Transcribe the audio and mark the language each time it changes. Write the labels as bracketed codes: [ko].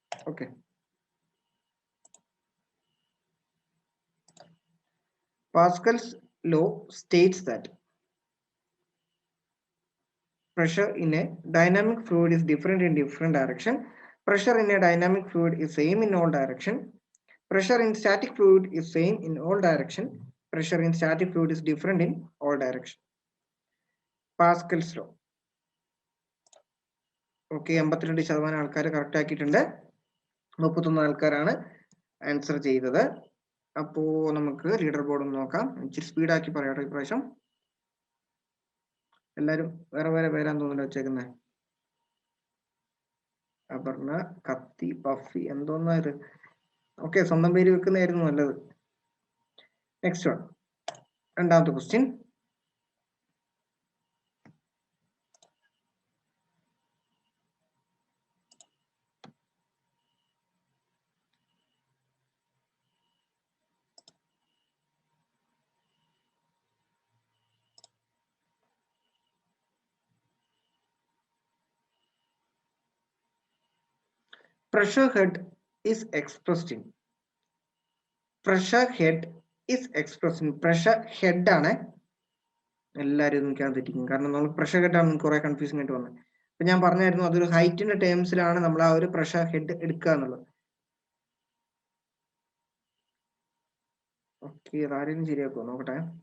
[en] Okay, Pascal's law states that pressure in a dynamic fluid is different in different direction. Pressure in a dynamic fluid is same in all direction. Pressure in static fluid is same in all direction. Pressure in static fluid is different in all direction. Pascal's law. [ml] Okay, 82% ആൾക്കാർ correct ആക്കിയിട്ടുണ്ട്. 31 ആൾക്കാരാണ് answer ചെയ്തത്. അപ്പോ നമുക്ക് leader board ഒന്ന് നോക്കാം. ഇച്ചിരി സ്പീഡാക്കി പറയാട്ടോ ഇപ്രാവശ്യം. എല്ലാരും വേറെ വേറെ പേരാന്ന് തോന്നുന്നു വെച്ചേക്കുന്നത്. അപർണ, കത്തി, പഫി, എന്തോന്നാ ഇത്? ഓക്കെ, സ്വന്തം പേര് വെക്കുന്നതായിരുന്നു നല്ലത്. നെക്സ്റ്റ് വൺ, രണ്ടാമത്തെ question. [en] Pressure head is expressed in. Pressure head is expressed in. [ml] Pressure head ആണ്. എല്ലാവരും നോക്കാൻ തെറ്റിക്കും, കാരണം നമ്മൾ പ്രഷർ ഹെഡ് ആണ് കുറെ കൺഫ്യൂസിംഗ് ആയിട്ട് വന്നത്. അപ്പൊ ഞാൻ പറഞ്ഞായിരുന്നു അതൊരു ഹൈറ്റിന്റെ ടേംസിലാണ് നമ്മൾ ആ ഒരു പ്രഷർ ഹെഡ് എടുക്കുക എന്നുള്ളത്. ഓക്കെ, അതാരെങ്കിലും ശരിയാക്കുമോ നോക്കട്ടെ.